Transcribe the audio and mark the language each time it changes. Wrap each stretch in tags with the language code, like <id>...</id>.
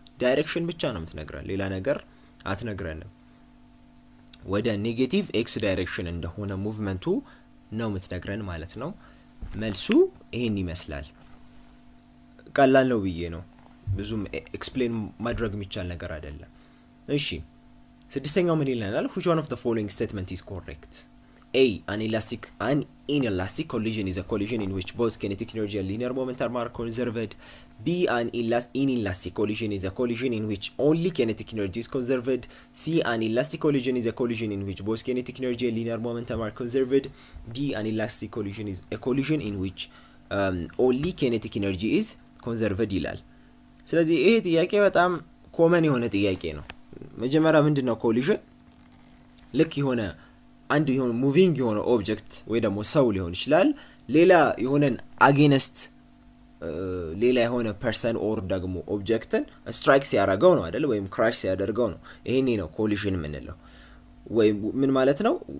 <am>ዳይሬክሽን ብቻ ነው የምትነግረን፣ ሌላ ነገር አትነግረንም። ወደ ኔጌቲቭ ኤክስ ዳይሬክሽን እንደሆነ ሙቭመንቱ ነው የምትነግረን ማለት ነው። መልሱ ይሄን ይመስላል። ቀላል ነው ብዬ ነው፣ ብዙም ኤክስፕሌን ማድረግ የሚቻል ነገር አይደለም። እሺ ስድስተኛው ምን ይለናል?</am> <en>which one of the following statement is correct? A, an inelastic collision is a collision in which both kinetic energy and linear momentum are conserved. B, an inelastic collision is a collision in which only kinetic energy is conserved. C, an elastic collision is a collision in which both kinetic energy and linear momentum are conserved. D, an elastic collision is a collision in which only kinetic energy is conserved</en> <am>ይላል። ስለዚህ ይሄ ጥያቄ በጣም ኮመን የሆነ ጥያቄ ነው። መጀመሪያ ምንድነው ኮሊዥን? ልክ የሆነ አንድ የሆነ ሙቪንግ የሆነ ኦብጀክት ወይ ደግሞ ሰው ሊሆን ይችላል ሌላ የሆነን አጌንስት ሌላ የሆነ ፐርሰን ኦር ደግሞ ኦብጀክትን ስትራይክ ሲያደርገው ነው አይደል? ወይም ክራሽ ሲያደርገው ነው። ይሄኔ ነው ኮሊዥን የምንለው። ወይ ምን ማለት ነው?</am>